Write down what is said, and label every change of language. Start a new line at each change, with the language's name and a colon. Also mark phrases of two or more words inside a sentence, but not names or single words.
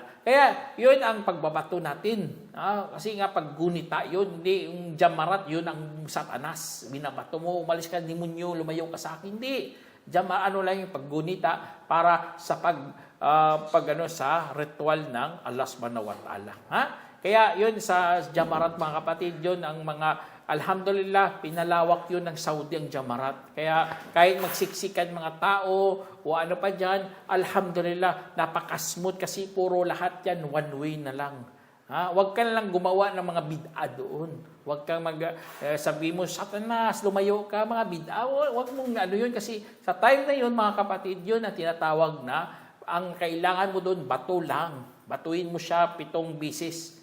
Filipino: Kaya yun ang pagbabato natin. Kasi nga paggunita yun, hindi yung jamarat, yun ang Satanas. Binabato mo, umalis ka, demonyo, lumayo ka sa akin. Hindi. Lang yung paggunita para sa sa ritual ng Allah
Arabic: سبحانه وتعالى.
Filipino: Kaya yun sa jamarat mga kapatid, yun ang mga, alhamdulillah, pinalawak yun ng Saudi ang jamarat. Kaya kahit magsiksikan mga tao o ano pa dyan, alhamdulillah, napaka-smooth kasi puro lahat yan
English: one way
Filipino: na lang. Huwag ka lang gumawa ng mga bid'a doon. Huwag kang sabi mo, Satanas, lumayo ka, mga bid'a. Huwag mong yun kasi sa time na yun, mga kapatid, yun ang tinatawag na ang kailangan mo doon, bato lang. Batuin mo siya 7 bisis.